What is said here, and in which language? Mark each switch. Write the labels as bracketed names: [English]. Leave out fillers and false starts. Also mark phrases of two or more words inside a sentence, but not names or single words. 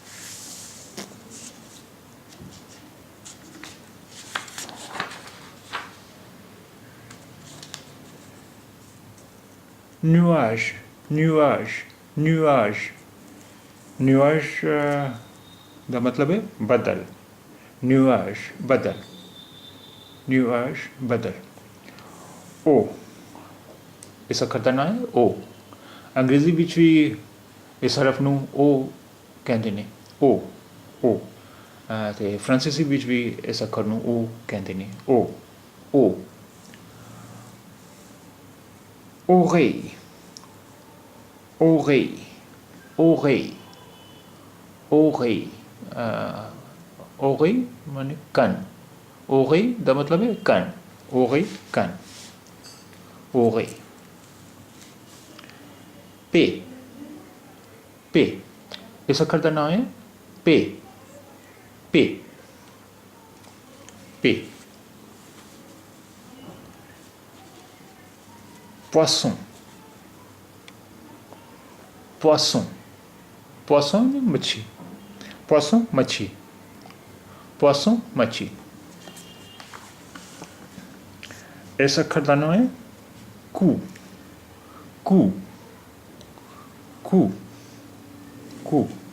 [French] nuage, nuage, nuage, nuage [Punjabi] ਦਾ ਮਤਲਬ ਹੈ ਬੱਦਲ, nuage, ਬੱਦਲ, nuage, ਬੱਦਲ। ਓ, ਇਸ ਅੱਖਰ ਦਾ ਨਾਂ ਹੈ ਓ। ਅੰਗਰੇਜ਼ੀ ਵਿੱਚ ਵੀ ਇਸ ਹਰਫ ਨੂੰ ਓ ਕਹਿੰਦੇ ਨੇ, ਓ, ਓ। ਅਤੇ ਫਰਾਂਸੀਸੀ ਵਿੱਚ ਵੀ ਇਸ ਅੱਖਰ ਨੂੰ ਓ ਕਹਿੰਦੇ ਨੇ, ਓ, ਓ। [French] oreille, oreille, oreille, oreille, oreille [Hindi] माने कान, oreille [Punjabi] ਦਾ ਮਤਲਬ ਹੈ [Hindi] कान, oreille, कान, oreille। पे, पे, इस अक्षर का नाम है पे, पे, पे। [French] poisson, poisson, poisson [Hindi] मच्छी, poisson मच्छी, poisson मच्छी। इस अक्षर का नाम है कू, कू, कू, कू।